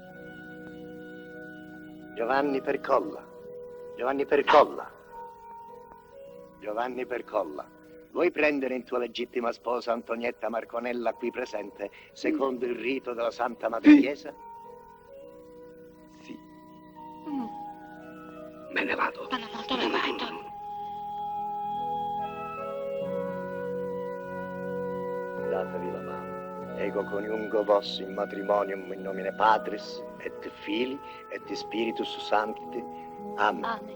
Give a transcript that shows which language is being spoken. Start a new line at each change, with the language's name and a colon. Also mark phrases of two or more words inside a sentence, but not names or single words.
Italian: Giovanni Percolla, vuoi prendere in tua legittima sposa Antonietta Marconella qui presente secondo il rito della Santa Madre Chiesa? Sì. Me ne vado. Datevi la mano.
Latin: Ego coniungo vos in matrimonium in nomine Patris et Filii et Spiritus Sancti.
Italian: Amen. Amen.